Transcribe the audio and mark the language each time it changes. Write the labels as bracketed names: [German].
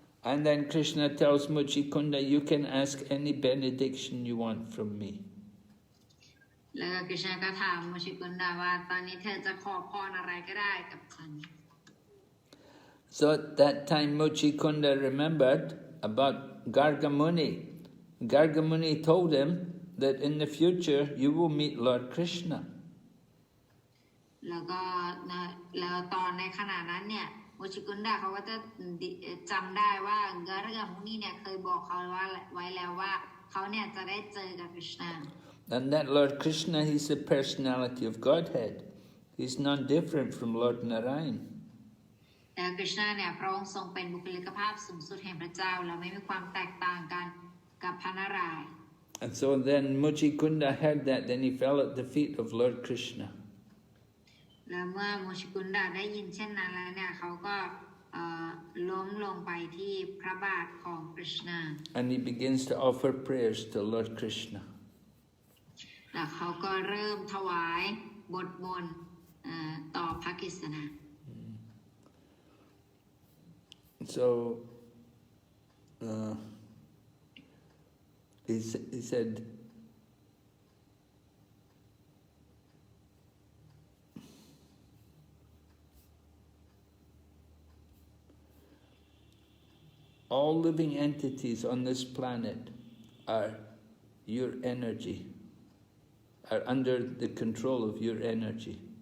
[English] And then Krishna tells Mucukunda, you can ask any benediction you want from me. [Thai] แล้วก็กฤษณะก็ถามมุชิกุนดาว่าตอนนี้เธอจะขอพรอะไรก็ได้กับฉัน [English] So at that time Mucukunda remembered about Gargamuni. Gargamuni told him that in the future you will meet Lord Krishna. [Thai] แล้วตอนในขณะนั้นเนี่ยมุชิกุนดาเขาก็จะจำได้ว่าการกามุนีเนี่ยเคยบอกเขาไว้แล้วว่าเขาเนี่ยจะได้เจอกับกฤษณะ [English] And that Lord Krishna, he's the personality of Godhead. He's none different from Lord Narayan. [Thai] แต่กฤษณะเนี่ยพระองค์ทรงเป็นบุคลิกภาพสูงสุดแห่งพระเจ้าและไม่มีความแตกต่างกันกับพระนารายณ์ [English] And so then Mucukunda heard that, then he fell at the feet of Lord Krishna. [Thai] และเมื่อมุชิกุนดาได้ยินเช่นนั้นแล้วเนี่ยเขาก็ล้มลงไปที่พระบาทของกฤษณะ [English] And he begins to offer prayers to Lord Krishna. [Thai] แล้วเขาก็เริ่มถวายบทมนต์ต่อพระกฤษณะ [English] So he said, all living entities on this planet are your energy, are under the control of your energy.